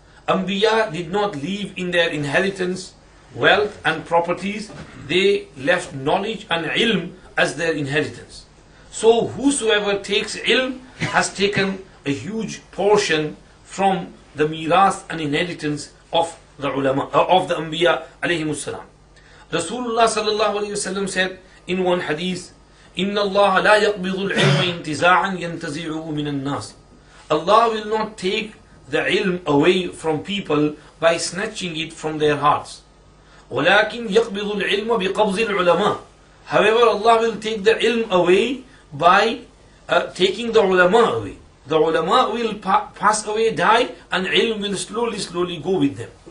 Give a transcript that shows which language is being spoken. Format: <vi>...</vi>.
<en>Anbiya did not leave in their inheritance wealth and properties, they left knowledge and ilm as their inheritance. So whosoever takes ilm has taken a huge portion from the mirath and inheritance of the ulama, of the anbiya alayhimus salam. Rasulullah sallallahu alayhi wasallam said in one hadith,</en> <ar>إِنَّ اللَّهَ لَا يَقْبِضُ الْعِلْمَ انْتِزَاعًا يَنْتَزِعُهُ مِنَ النَّاسِ.</ar> <en>Allah will not take the ilm away from people by snatching it from their hearts.</en> <ar>وَلَكِنْ يَقْبِضُ الْعِلْمَ بِقَبْضِ الْعُلَمَاءِ.</ar> <en>However, Allah will take the ilm away by taking the ulama away. The ulama will pass away, die, and ilm will slowly go with them.</en>